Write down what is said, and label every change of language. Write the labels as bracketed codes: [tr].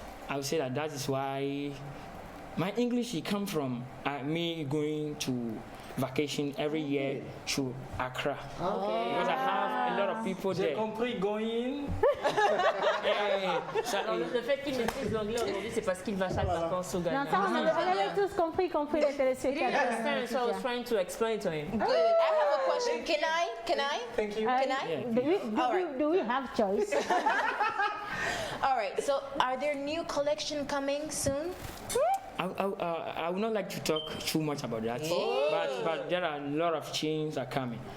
[en] I would say that is why my English comes from me going to vacation every year to Accra. Okay. Because I have a lot of people there. [fr] J'ai compris going. Le fait qu'il maîtrise l'anglais aujourd'hui, c'est parce qu'il va chaque vacances au Ghana. Non, ça, on avait tous compris les téléspectateurs. [en] So I was trying to explain to him. Good. I have a question. Can I? Thank you. Can I? Do we have choice? All right. So, are there new collection coming soon? I would not like to talk too much about that, but there are a lot of changes are coming.